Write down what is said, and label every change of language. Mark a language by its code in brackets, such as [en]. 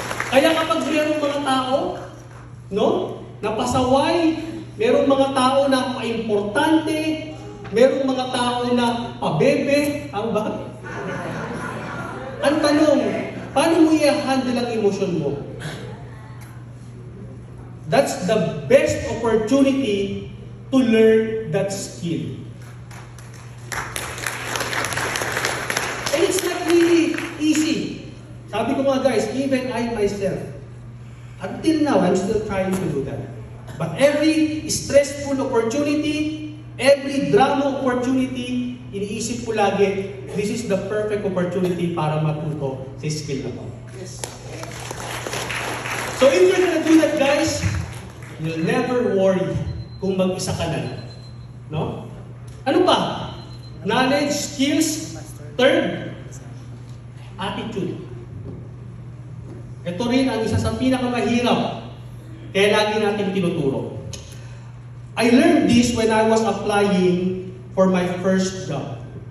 [tl] Kaya kapag merong mga tao, no, napasaway, merong mga tao na pa-importante, merong mga tao na pabebe, ang ba? Ang tanong, paano mo i-handle ang emosyon mo? [en] That's the best opportunity to learn that skill. And it's not really easy. [tl] Sabi ko nga [en] guys, even I myself, until now, I'm still trying to do that. But every stressful opportunity, every drama opportunity, [tl] iniisip ko lagi, [en] this is the perfect opportunity [tl] para matuto sa skill na to. [en] Yes. So if you're gonna do that guys, you'll never worry [tl] kung mag-isa ka na. No? Ano pa? Knowledge, skills. [en] Third, attitude. [tl] Ito rin ang isa sa pinakamahirap kaya lagi natin tinuturo. [en] I learned this when I was applying for my first job.